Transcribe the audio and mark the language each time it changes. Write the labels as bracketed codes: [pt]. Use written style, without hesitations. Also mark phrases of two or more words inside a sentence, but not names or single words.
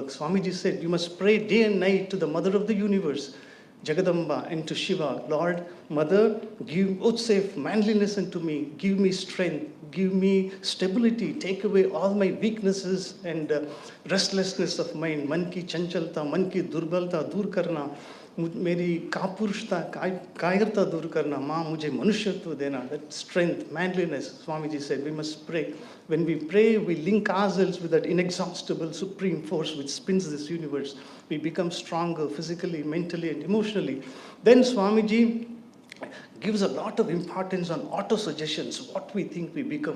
[en] Swamiji said, you must pray day and night to the Mother of the Universe, Jagadamba, and to Shiva. Lord, Mother, give vouchsafe manliness unto me, give me strength, give me stability, take away all my weaknesses and restlessness of mind. [hi] मन की चंचलता, मन की दुर्बलता दूर करना, मेरी कापुरुषता कायरता दूर करना माँ मुझे मनुष्यत्व देना. [en] That strength, manliness, Swamiji said, we must pray. When we pray, we link ourselves with that inexhaustible supreme force which spins this universe. We become stronger physically, mentally, and emotionally. Then Swamiji gives a lot of importance on auto-suggestions, what we think we become.